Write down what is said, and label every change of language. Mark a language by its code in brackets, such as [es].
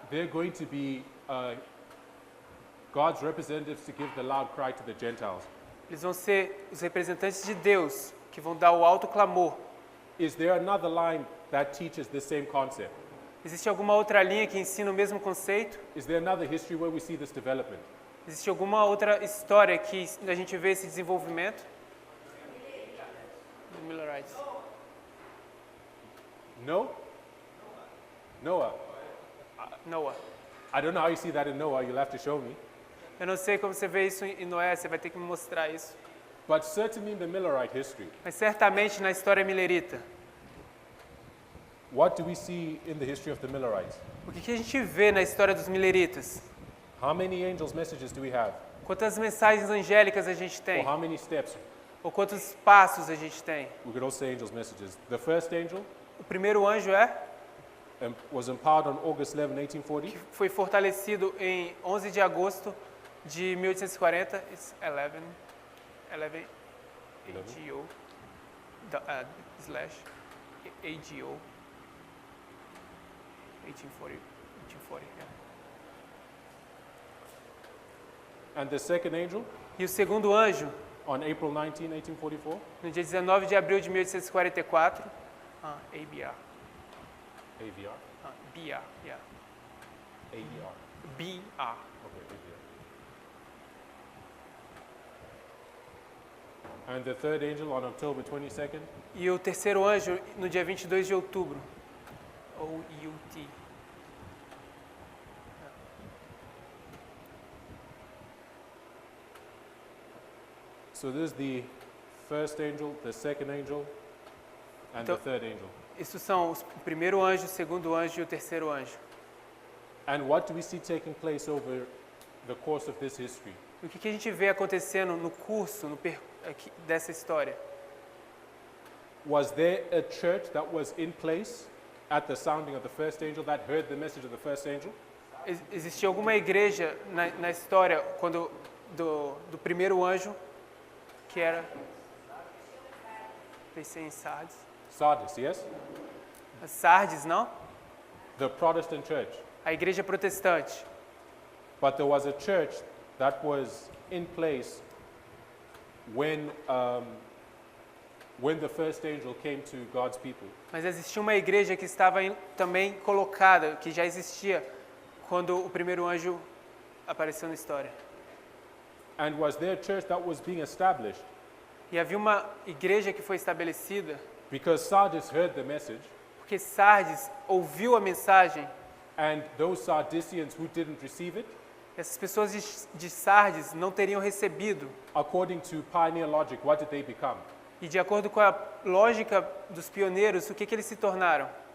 [en] they're going to be God's representatives to give the loud cry to the Gentiles. [pt] eles vão ser os representantes de Deus que vão dar o alto clamor. [en] Is there another line that teaches the same concept? [pt] Existe alguma outra linha que ensina o mesmo conceito? [en] Is there another history where we see this development? [pt] Existe alguma outra história que a gente vê esse desenvolvimento? [en] Millerites. No? Noah. Noah. I don't know how you see that in Noah. You'll have to show me. [pt] Eu não sei como você vê isso em Noé, você vai ter que me mostrar isso. [en] But certainly in the Millerite history, [pt] Mas certamente na história milerita, [en] what do we see in the history of the Millerites? [pt] o que a gente vê na história dos mileritas? [en] How many angels' messages do we have? [pt] Quantas mensagens angélicas a gente [en] Or [pt] tem? [en] how many steps? [pt] Ou quantos passos a gente tem? [en] We could also say angels' messages. The first angel [pt] O primeiro anjo [en] was empowered on August 11, 1840. [pt] foi fortalecido em 11 de agosto de 1840. [en] It's 11 AGO slash AGO 1840, yeah. And the second angel [pt] E o segundo anjo, [en] on April 19, 1844. [pt] no dia 19 de abril de 1844, ABR, AVR. [en] BR, yeah, AER. BR. Okay, AVR. And the third angel on October 22nd. [pt] E o terceiro anjo no dia 22 de outubro, OUT. [en] So this is the first angel, the second angel, and the [pt] Então- [en] third angel. [pt] Isso são o primeiro anjo, o segundo anjo e o terceiro anjo. [en] And what do we see taking place over the course of this history? [pt] O que a gente vê acontecendo no curso dessa história? [en] Was there a church that was in place at the sounding of the first angel that heard the message of the first angel? [pt] Existia alguma igreja na história quando do primeiro anjo, que era... Pensei em Sardes. [en] Sardis, yes? [pt] Sardes, não? [en] The Protestant church. [pt] A igreja protestante. [en] But there was a church that was in place when the first angel came to God's people. [pt] Mas existia uma igreja que estava também colocada, que já existia quando o primeiro anjo apareceu na história. [en] And was there a church that was being established [pt] E havia uma igreja que foi estabelecida [en] because Sardis heard the message, [pt] porque Sardes ouviu a mensagem. [en] and those Sardisians who didn't receive it, [pt] Essas pessoas de Sardes não teriam recebido. [en] according to pioneer logic, what did they become? [pt] E de acordo com a lógica dos pioneiros, o que eles se tornaram?